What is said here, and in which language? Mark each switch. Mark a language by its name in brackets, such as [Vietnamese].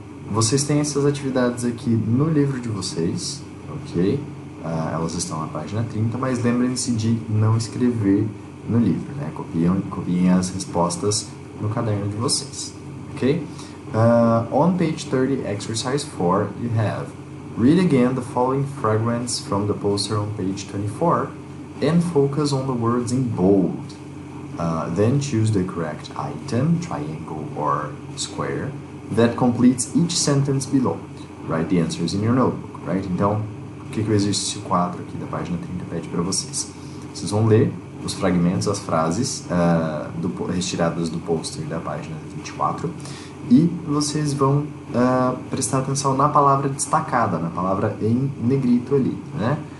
[Portuguese] Vocês têm essas atividades aqui no livro de vocês, ok? Elas estão na página 30, mas lembrem-se de não escrever no livro, né? Copiem as respostas no caderno de vocês, ok? [English] On page 30, exercise 4, you have read again the following fragments from the poster on page 24 and focus on the words in bold. Then choose the correct item, triangle or square, that completes each sentence below. Write the answers in your notebook, right? [Portuguese] Então, o que o exercício 4 aqui da página 30 pede para vocês? Vocês vão ler os fragmentos, as frases retiradas do pôster da página 24 e vocês vão prestar atenção na palavra destacada, na palavra em negrito ali, né?